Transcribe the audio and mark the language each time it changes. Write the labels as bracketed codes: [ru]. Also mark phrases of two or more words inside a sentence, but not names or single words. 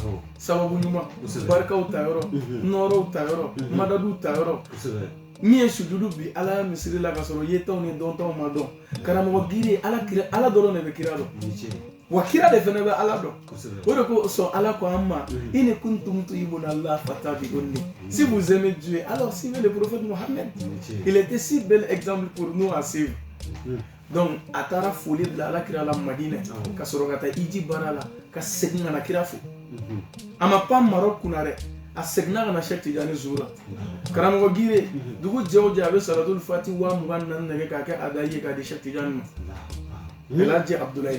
[bm] sababu ɲuman barikaw ta yɔrɔ nɔɔrɔw ta yɔrɔ madadiw ta yɔrɔ min ye sujudu bi ala ya misiri la ka sɔrɔ yetaw ni dɔntaw ma dɔn karamɔgɔ Gire ala dɔrɔn de bɛ kira dɔn wa kira de fana bɛ ala dɔn o de ko sɔn ala ko an ma [ar] in kuntum tuhibbuna Allah fattabi'uni [fr] si vous aimez Dieu alors suivez le prophète Mohammed il était si bel exemple pour nous à suivre [bm] donc a taara foli bila ala kira la Madina ka sɔrɔ ka taa Iji baara la ka segin ka na kira fo a ma pan Maroc kunna dɛ a seginna ka na Cheikh Tidiane Zoura karamɔgɔ Gire dugu jɛ o jɛ a bɛ [ar] salatul fati [bm] 24 nɛgɛ k'a kɛ adayi ye k'a di Cheikh Tidiane ma Elhaji Abdoulaye